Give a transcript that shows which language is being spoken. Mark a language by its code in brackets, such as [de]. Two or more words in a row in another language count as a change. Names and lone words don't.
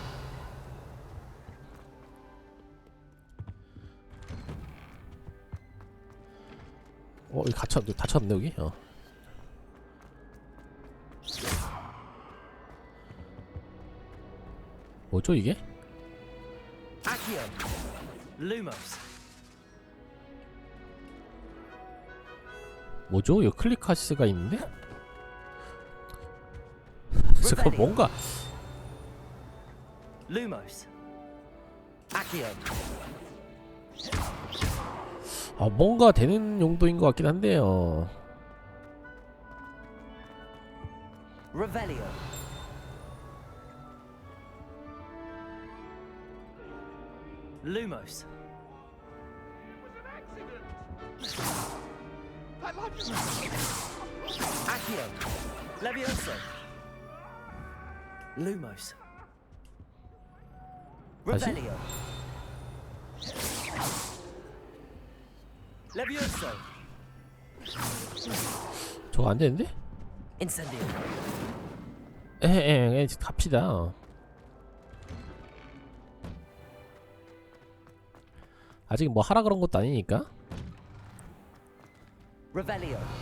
[ko] 여기 닫혔네 여기. 뭐죠 이게? [la] Accio. Lumos. [ko] 뭐죠? 여기 클릭하시가 있는데? 잠깐 뭔가 [la] Lumos. Accio. [ko] 뭔가 되는 용도인 것 같긴 한데요. [la] Revelio. Lumos. Accio. Levioso. Lumos. Revelio. Levioso. [ko] 저거 안 되는데? [la] Incendio. [ko] 갑시다. 아직 뭐 하라 그런 것도 아니니까. [la] Revelio.